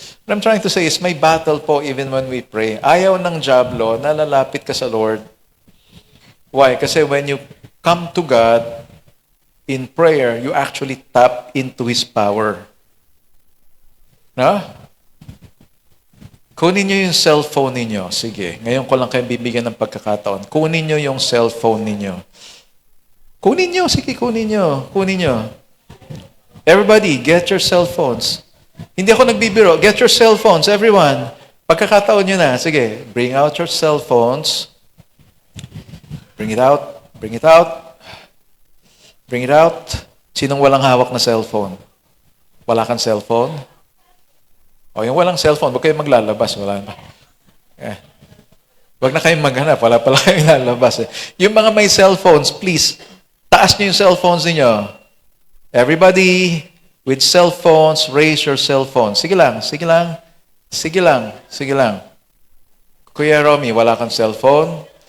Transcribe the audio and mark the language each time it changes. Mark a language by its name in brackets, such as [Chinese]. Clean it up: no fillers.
[English] What I'm trying to say is, [Filipino] may [English] battle po even when we pray. [Filipino] Ayaw ng diablo na lalapit ka sa Lord. [English] Why? [Filipino] Kasi [English] when you come to God in prayer, you actually tap into His power. [Filipino] Kunin nyo yung cellphone ninyo. Sige, ngayon ko lang kayo bibigyan ng pagkakataon. Kunin nyo yung cellphone ninyo. Kunin nyo, sige, kunin nyo. Kunin nyo. [English] Everybody, get your cell phones. [Filipino] Hindi ako nagbibiro. [English] Get your cell phones, everyone. [Filipino] Pagkakataon nyo na. Sige, [English] bring out your cell phones. Bring it out. Bring it out. Bring it out. [Filipino] Sinong walang hawak na cellphone? Wala kang cellphone? O, yung walang cellphone, huwag kayong maglalabas. Wala na. Eh. Huwag na kayong maghanap. Wala pala kayong lalabas. Eh. Yung mga may cellphones, please, taas niyo yung cellphones niyo. [English] Everybody with cellphones, raise your cellphone. [Filipino] Sige lang, sige lang. Sige lang, sige lang. Kuya Romy, wala kang cellphone?